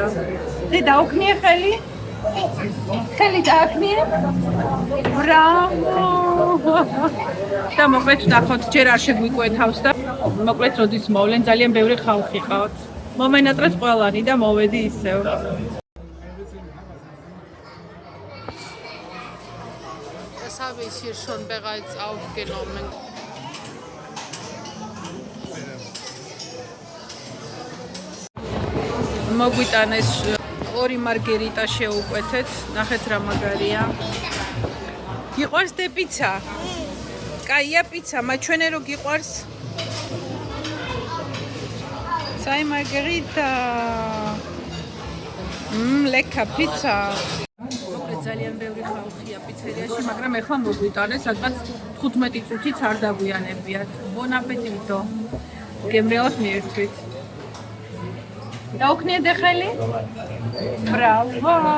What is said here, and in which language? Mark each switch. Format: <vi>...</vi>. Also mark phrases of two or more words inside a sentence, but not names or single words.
<ka>და დაუქნიე ხელი? ხელი დააქმნიე? ბრავო! და მოკლედ ნახოთ, ჯერ არ შეგვიკვეთავს და მოკლედ როდის მოვლენ, ძალიან ბევრი ხალხი ყავთ. მომენატრეთ ყველანი და მოვედი ისევ.</ka> <de>Das habe ich hier schon bereits aufgenommen.</de> <ka>მოგვიტანეს ორი მარგერიტა შეუკვეთეთ, ნახეთ რა მაგარია. გიყვარს დე პიცა? კაია პიცა, მაჩვენე რო გიყვარს.</ka> <de>Zwei margherita.</de> <ka>ლეკა პიცა. ძალიან ბევრი ხალხია პიცერიაში, მაგრამ ეხლა მოგვიტანეს, სადღაც 15 წუთიც არ დაგვიანებიათ.</ka> <it>Bon appetito.</it> <ka>გემრიელად მიერთვით. დაუქნიე ხელი? ბრავო!</ka>